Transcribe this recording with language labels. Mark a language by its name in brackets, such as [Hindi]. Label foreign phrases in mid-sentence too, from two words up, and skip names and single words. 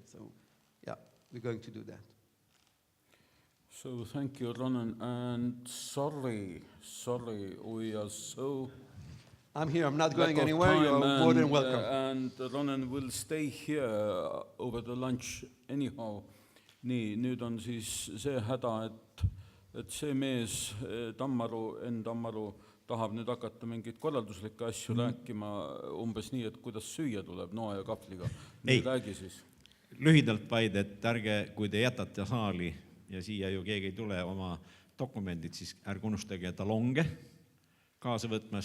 [English] So yeah, we're going to do that. So thank you, Ronen, and sorry, we are so... I'm here, I'm not going anywhere, you're more than welcome. And Ronen will stay here over the lunch anyhow. [Estonian] Nii, nüüd on siis see häda, et see mees, Enn Tammaru, tahab nüüd hakata mingeid korralduslikke asju rääkima umbes nii, et kuidas süüa tuleb noa ja kahvliga. Nii räägi siis. Lühidalt vaid, et ärge, kui te jätate saali ja siia ju keegi ei tule oma dokumendid, siis ärge unustage talonge kaasa võtmast.